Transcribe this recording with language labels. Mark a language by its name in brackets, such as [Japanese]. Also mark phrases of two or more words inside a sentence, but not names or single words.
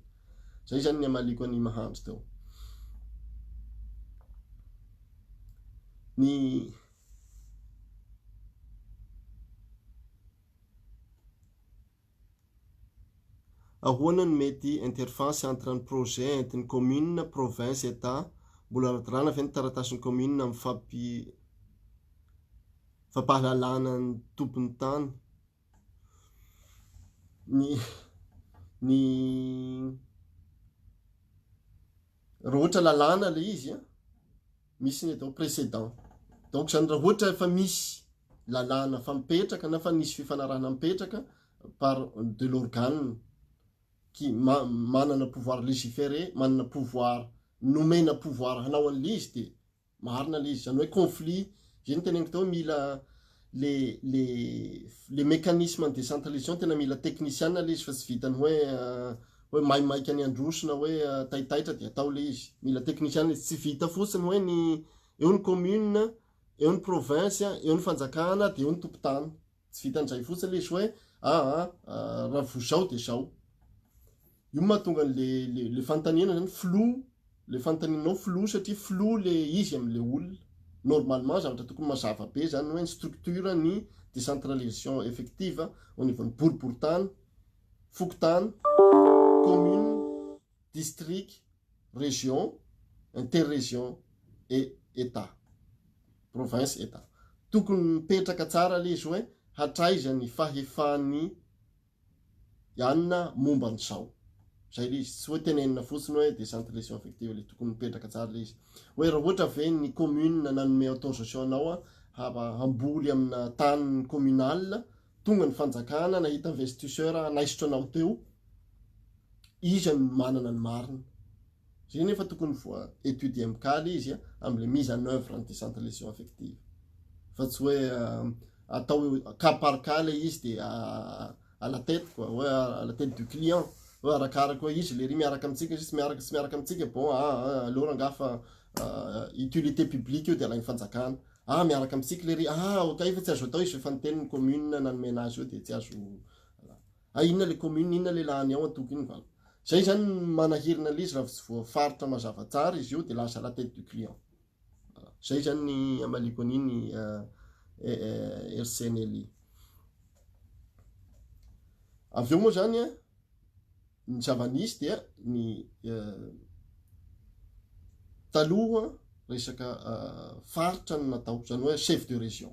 [Malagasy] Zay zany ny amaliko any mahandro teo. Ny ahoana ny mety [French] interface entre [Malagasy] ny projet entin'ny commune, province, état mbola ratirana avy ny taratasin'ny commune amin'ny fampahalalana ny tompon'ny tany. Ny raha ohatra lalàna le izy misy ny atao précédent. Donc zany raha ohatra efa misy lalàna fa mipetraka na fa nisy fifanarahana mipetraka [French] par de l'organe qui [Malagasy] manana [French] pouvoir légiférer, [Malagasy] manana pouvoir nomena pouvoir hanao an'le izy dia marina le izy. Zany hoe conflit, zay ny teneniko teo mila [French] les mécanismes de décentralisation [Malagasy] tena mila technicien le izy fa tsy vitany hoe maimaika ny androsona hoe taitaitra dia atao le izy. Mila technicien tsy vita fotsiny hoe eo ny commune, eo ny province, eo ny fanjakana dia eo ny tompon-tany. Tsy vitan'izay fotsiny le izy hoe raha vo zao dia zao. Io mahatonga le fanontaniana zany flou, le fanontanianao flou satria flou le izy amin'le olona. Normalement zavatra tokony mazava be zany hoe ny structure ny [French] décentralisation effective au niveau [Malagasy] ny boriboritany, fokontany, commune, district, région, [French] interrégion et état, [Malagasy] province, état. Tokony mipetraka tsara le izy hoe hatraiza ny fahefany ianona momba n'izao. Zay le izy tsy hoe tenenina fotsiny hoe [French] décentralisation effective [Malagasy] le tokony mipetraka tsara le izy. Hoe raha ohatra ve ny commune nanome autorisation anao hamboly amina tany communal, tonga ny fanjakana nahita investisseur naisitra anao teo izy no manana ny marina. Zay nefa tokony étudier amikaly izy am'le [French] mise en œuvre [Malagasy] ny [French] décentralisation affective. [Malagasy] Fa tsy hoe atao [French] cas par cas [Malagasy] le izy de [French] à la tête quoi, ouais, à la tête du client. Ouais, [Malagasy] arakaraka hoe izy le ry miaraka amitsika izy tsy miaraka amitsika bon alora angafa [French] utilité publique [Malagasy] io de alainy fanjakana. Miaraka amitsika le ry ok fa tsy azo atao izy fa niteniny commune nanome azy io de tsy azo. Inona le commune, inona le lany ao atokiny vala. Zay zany manahirina l'izy raha tsy voafaritra mazava tsara izy io de lasa [French] la tête du client. [Malagasy] Zay zany ny amaliko an'iny RCNLI. Avy eo moa zany ny zavanisy dia ny taloha resaka faritra no natao, zany hoe [French] chef de région.